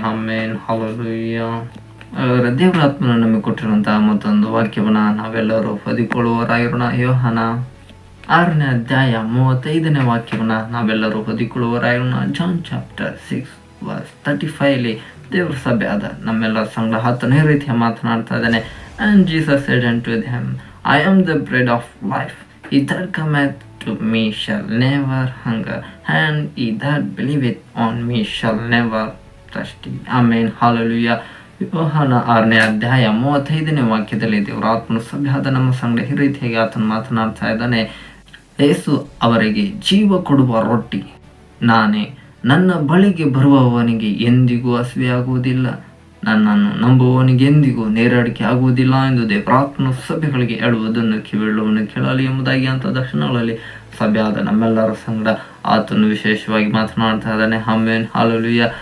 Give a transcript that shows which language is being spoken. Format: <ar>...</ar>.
<kn>ಆಮೇನ್ hallelujah. ದೇವರಾತ್ಮನ ನಮಗೆ ಕೊಟ್ಟಿರುವಂತಹ ಮತ್ತೊಂದು ವಾಕ್ಯವನ್ನ ನಾವೆಲ್ಲರೂ ಹೊದಿಕೊಳ್ಳುವರಾಗಿರೋಣ. ಯೋಹಾನ 6ನೇ ಅಧ್ಯಾಯ 35ನೇ ವಾಕ್ಯವನ್ನ ನಾವೆಲ್ಲರೂ ಹೊದಿಕೊಳ್ಳುವರಾಗಿರೋಣ. ಜಾನ್ ಚಾಪ್ಟರ್ 6:35 ದೇವರ ಸಭೆ ಆದ ನಮ್ಮೆಲ್ಲರ ಸಂಗಡ ಆತನೇ ರೀತಿಯ ಮಾತನಾಡ್ತಾ ಇದ್ದಾನೆ.</kn> <en>And Jesus said unto them, I am the bread of life. He that cometh to me shall never hunger, and he that believeth on me shall never thirsty. Amen. Hallelujah.</en> <kn>ಯೋಹಾನ 6ನೇ ಅಧ್ಯಾಯ 35ನೇ ವಾಕ್ಯದಲ್ಲಿ ದೇವರ ಆತ್ಮನು ಸಭೆಯಾದ ನಮ್ಮ ಸಂಗಡ ಈ ರೀತಿಯಾಗಿ ಆತನು ಮಾತನಾಡ್ತಾ ಇದ್ದಾನೆ. ಯೇಸು ಅವರಿಗೆ ಜೀವ ಕೊಡುವ ರೊಟ್ಟಿ ನಾನೇ, ನನ್ನ ಬಳಿಗೆ ಬರುವವನಿಗೆ ಎಂದಿಗೂ ಹಸಿವೆಯಾಗುವುದಿಲ್ಲ, ನನ್ನನ್ನು ನಂಬುವವನಿಗೆ ಎಂದಿಗೂ ನೇರಡಿಕೆ ಆಗುವುದಿಲ್ಲ ಎಂದು ದೇವರಾತ್ಮನು ಸಭೆಗಳಿಗೆ ಹೇಳುವುದನ್ನು ಕಿವಿಯುಳ್ಳವನು ಕೇಳಲಿ ಎಂಬುದಾಗಿ ಅಂತ ದರ್ಶನಗಳಲ್ಲಿ ಸಭೆಯಾದ ನಮ್ಮೆಲ್ಲರ ಸಂಗಡ ಆತನು ವಿಶೇಷವಾಗಿ ಮಾತನಾಡ್ತಾ ಇದ್ದಾನೆ. ಆಮೇನ್ ಹಾಲೆಲೂಯ.</kn>